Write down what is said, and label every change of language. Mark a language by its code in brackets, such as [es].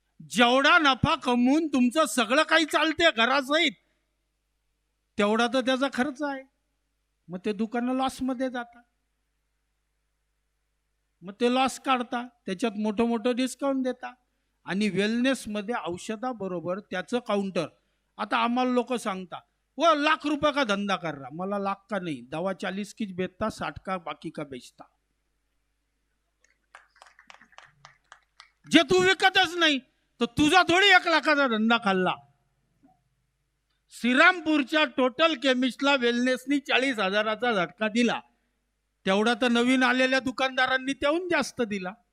[mr] जेवढा नफा कमवून तुमचं सगळं काही चालते घरासहित, तेवढा तर त्याचा खर्च आहे. मग ते दुकानं लॉस मध्ये जातात, मग ते लॉस काढता, त्याच्यात मोठं डिस्काउंट देता. आणि वेलनेस मध्ये औषधाबरोबर त्याचं काउंटर. आता आम्हाला लोक सांगता [hi] वो लाख रुपये का धंदा कर रहा. मला लाख का नहीं, दवा 40 की बेचता, 60 का बाकी का बेचता. [mr] जे तू विकतच नाही तर तुझा थोडी 1 लाखाचा धंदा खाल्ला. श्रीरामपूरच्या टोटल केमिस्टला वेलनेसनी 40,000चा झटका दिला, तेवढा तर नवीन आलेल्या दुकानदारांनी त्याहून जास्त दिला.